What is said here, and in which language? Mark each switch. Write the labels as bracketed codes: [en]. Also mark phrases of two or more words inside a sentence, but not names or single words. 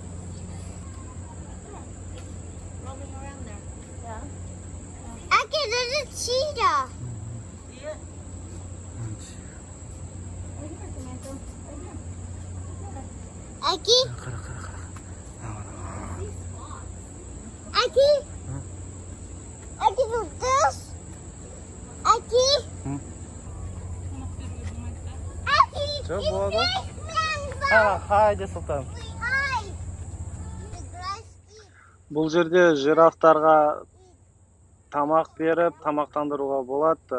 [en] Aki, there's a cheetah. Aki? Aki? Aki, look this. Aki? Aki, [tr] Çok [en] it's [tr] oldu. [en] nice mango. [tr] Haydi Сұлтан. [en] Hi. The grass eat. [kk] Бұл жерде жирафтарға тамақ беріп, тамақтандыруға болады.